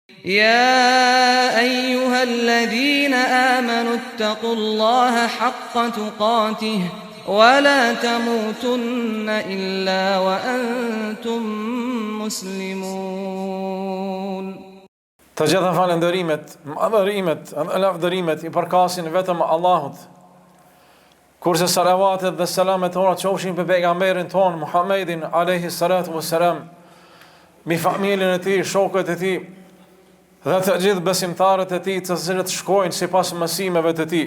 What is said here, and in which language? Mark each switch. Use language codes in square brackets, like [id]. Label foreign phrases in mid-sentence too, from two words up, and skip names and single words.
[ar] يا أيها الذين آمنوا اتقوا الله حق تقاته ولا تموتن إلا وأنتم مسلمون. [sq] Të gjitha falënderimet, madhërimet, lavdërimet i përkasin vetëm Allahut. Kurse salavatet dhe selamet tona qofshin për pejgamberin ton Muhammedin [ar] عليه الصلاة والسلام, [sq] mi familjen e tij, shokët e tij dhe të gjithë besimtarët e tij, të cilët shkojnë sipas mësimeve të tij.